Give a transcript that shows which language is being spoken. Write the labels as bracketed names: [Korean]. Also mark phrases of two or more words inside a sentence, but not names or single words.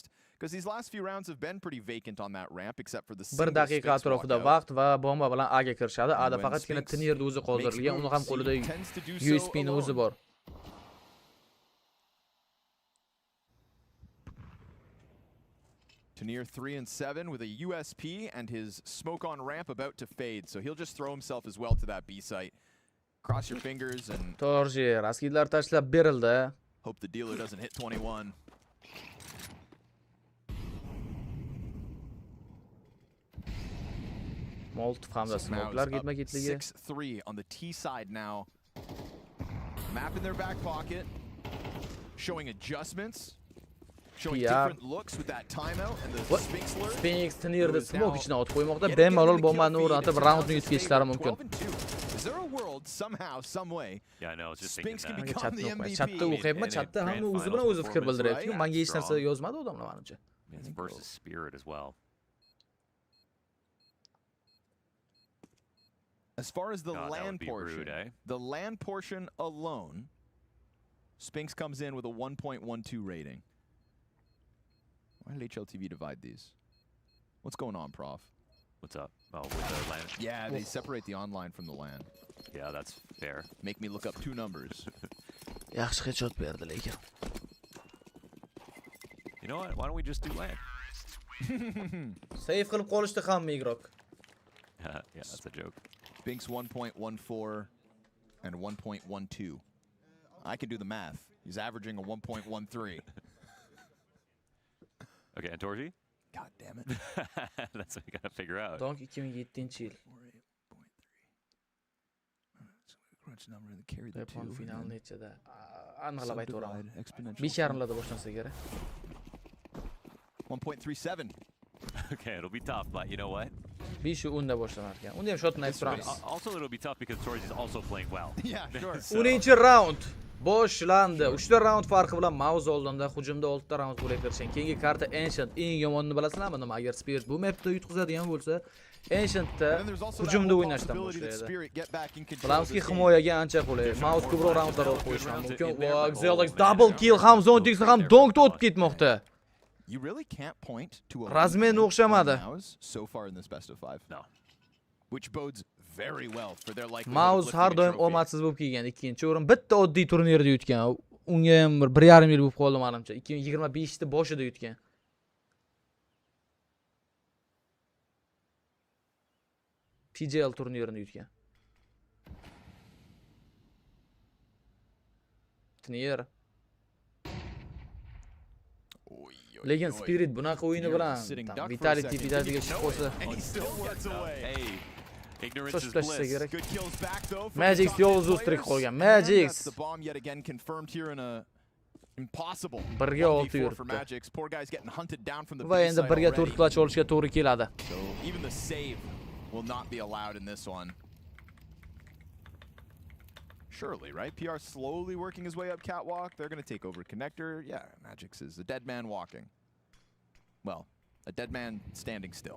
[English] Because these last few rounds have been pretty vacant on that ramp, except for the single [Uzbek] 1 daqiqa atrofida vaqt va bomba bilan A ga kirishadi. A da faqatgina Tanirda o'zi qoldirilgan, uni ham qo'lida USP ni o'zi bor. [English] Turnier 3 and 7 with a USP and his smoke on ramp about to fade. So he'll just throw himself as well to that B site. Cross your fingers and [Uzbek] Torji, raskidlar tashlab berildi. [English] Hope the dealer doesn't hit 21. [Uzbek] Molotov hamda smokelar ketma-ketligi. [English] 6-3 on the T side now. Map in their back pocket. Showing adjustments. Showing different looks with that timeout and the Sphinx lure. [Uzbek] Sphinx turnirda smoke ichini otib qo'ymoqda. Bemalol bombani o'rnatib roundni yutib ketishlari mumkin. [English] Is there a world somehow, some way? Yeah, I know. I was just Sphinx thinking can that. become the MVP. [Uzbek] Chatda o'qiyapman, chatda hamma o'zi bilan o'zi fikr bildiryapti. Menga hech narsa yozmadi odamlar menimcha. [English] It's versus Spirit as well. As far as the God, land portion, rude, eh? the land portion alone, Sphinx comes in with a 1.12 rating. Why did HLTV divide these? What's going on, Prof? What's up? Oh, with the land. Yeah, they separate the online from the LAN. Yeah, that's fair. Make me look up two numbers. [Uzbek] Yaxshi headshot berdi lekin. [English] You know what? Why don't we just do land? [Uzbek] Save qilib qolishdi hamma igrok. [English] Yeah, that's a joke. Sphinx 1.14 and 1.12. I can do the math. He's averaging a 1.13. Okay, and Torji? God damn it. That's what you gotta figure out. [Uzbek] Donk 2007-yil. [English] Crunch number and carry the [Uzbek] BUGUN [English] two. [Uzbek] FINALL nechada? Aniqlab aytaveraman. [English] Exponential. [Uzbek] 5.5larda boshlansa kerak. [English] 1.37. Okay, it'll be tough, but you know what? [Uzbek] 5-10 da boshlanar ekan. Unda ham shotni aytib turamiz. [English] Also, it'll be tough because Torji is also playing well. Yeah, sure. [Uzbek] 10-round boshlandi. 3 ta round farqi bilan Mouse oldinda, hujumda 6 ta round qo'lga kiritgan. Keyingi karta Ancient eng yomonini bilasizlarmi nima? Agar Spirit bu mapda yutqizadigan bo'lsa, Ancientda hujumda o'ynashdan boshlaydi. Bilamizki himoyaga ancha qulay. Mouse ko'proq roundlar olib qo'yish ham mumkin. Va Xelox [English] double kill [Uzbek] ham Zontixni ham Donkda o'tib ketmoqda. [English] You really can't point to a [Uzbek] Razmen o'xshamadi. [English] So far in this best of 5. No. Which bodes very well for their likelihood. [Uzbek] Mouse har doim omadsiz bo'lib kelgan. Ikkinchi o'rin bitta oddiy turnirda yutgan. Unga ham 1,5 yil bo'lib qoldi menimcha. 2025 da boshida yutgan. PGL turnirini yutgan. Turnir. Lekin Spirit bunaqa o'yini bilan Vitality chiqib qolsa. [English] Hey, ignorance is bliss. Good kills back though. [Uzbek] Magix yolg'iz o'stirib qolgan. Magix. [English] The bomb yet again confirmed here in a impossible. [Uzbek] 1-6 yuribdi. [English] For Magix. Poor guy's getting hunted down from the [Uzbek] Va endi 1-4 clutch olishga to'g'ri keladi. [English] So even the save will not be allowed in this one. Surely, right? PR slowly working his way up catwalk. They're going to take over connector. Yeah, Magix is a dead man walking. Well, a dead man standing still.